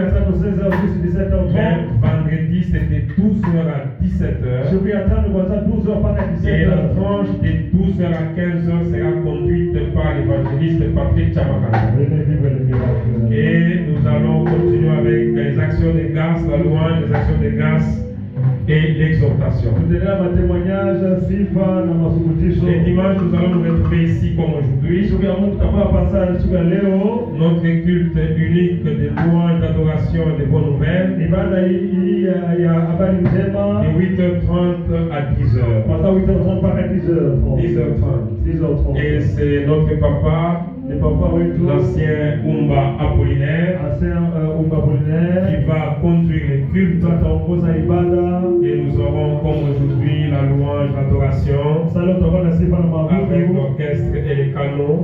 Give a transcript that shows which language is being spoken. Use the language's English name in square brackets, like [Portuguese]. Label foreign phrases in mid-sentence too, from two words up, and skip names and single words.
[French] Vendredi c'est de 12h à 17h. Et la tranche de 12h à 15h sera conduite par l'évangéliste Patrick Chamakanda. Et nous allons continuer avec les actions de grâce, la louange, les actions de grâce et l'exhortation. [Swahili] Tutaendelea matemoignage, sifa na mafundisho. [French] Les dimanches, nous allons nous retrouver ici comme aujourd'hui. [Swahili] Siku ya Mungu tutakuwa hapa siku ya leo. [French] Notre culte unique de louange, d'adoration et de bonnes nouvelles. [Swahili] Ibada hii ya habari njema. [French] De 8h30 à 10h. [Swahili] Pendant 8h30 mpaka 10h30. [French] 10h30. [Swahili] 10h30. [French] Et c'est notre papa, l'ancien Umba Apollinaire, qui va conduire les cultes. Et nous aurons comme aujourd'hui la louange, l'adoration, avec l'orchestre et les canons.